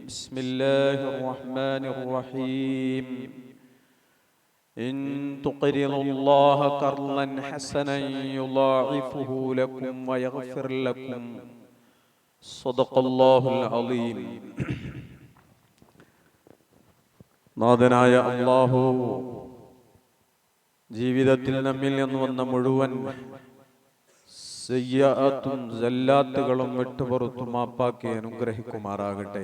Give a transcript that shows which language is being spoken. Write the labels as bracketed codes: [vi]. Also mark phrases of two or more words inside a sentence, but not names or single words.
[ar] بسم الله الرحمن الرحيم إن تقرضوا الله قرضا حسنا يضاعفه لكم ويغفر لكم صدق الله العظيم. [ml] നാഥനായ അല്ലാഹു ജീവിതത്തിൽ നമ്മിൽ നിന്ന് വന്ന മുഴുവൻ സയ്യാത്തും സല്ലാത്തുകളും വിട്ടുപുറത്തു മാപ്പാക്കി അനുഗ്രഹിക്കുമാറാകട്ടെ.